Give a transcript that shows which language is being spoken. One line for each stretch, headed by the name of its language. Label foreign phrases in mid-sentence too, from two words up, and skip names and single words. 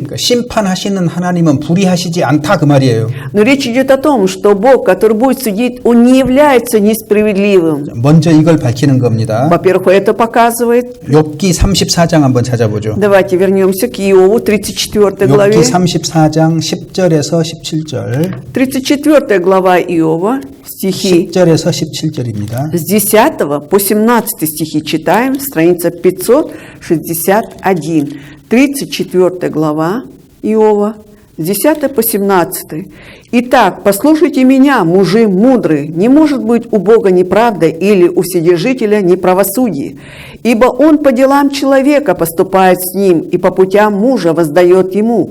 Korean: 그러니까 심판하시는 하나님은 불의하시지 않다 그 말이에요.
Russian: Но речь идет о том, что Бог, который будет судить, Он не является несправедливым.
Korean: 먼저 이걸 밝히는 겁니다.
Russian: Во-первых, это показывает.
Korean: 욥기 34장 한번 찾아보죠.
Russian: Давайте вернемся к Иову, 34 главе.
Korean: 욥기 34장 10절에서 17절.
Russian: 34 глава Иова, стихи
Korean: 10절에서 17절입니다.
Russian: с 10 по 17 стихи читаем, страница 561. 34 глава Иова, с 10 по 17. «Итак, послушайте меня, мужи мудрые, не может быть у Бога неправда или у Вседержителя неправосудие, ибо Он по делам человека поступает с ним и по путям мужа воздает ему.